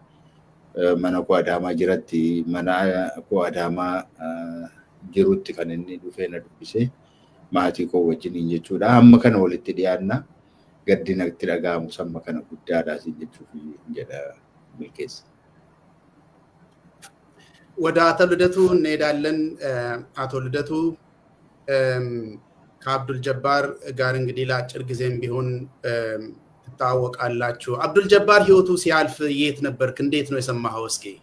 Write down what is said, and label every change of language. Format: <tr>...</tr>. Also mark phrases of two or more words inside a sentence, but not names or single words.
<om>Mana koo Adaamaa jiratti mana koo Adaamaa jirutti kan inni dhufee na dubbise maatii koo wajjiniin jechuudha. Amma kana walitti dhiyaanna gaddi natti dhaga'amu samma kana guddaadhaas jechuuf jedha milkeessa.</om> <am>ወደ አቶ ልደቱ እንሄዳለን። አቶ ልደቱ ከአብዱል ጀባር ጋር እንግዲህ ለአጭር ጊዜም ቢሆን ትታወቃላችሁ። አብዱል ጀባር ህይወቱ ሲያልፍ የት ነበርክ? እንዴት ነው የሰማኸው? እስኪ</am>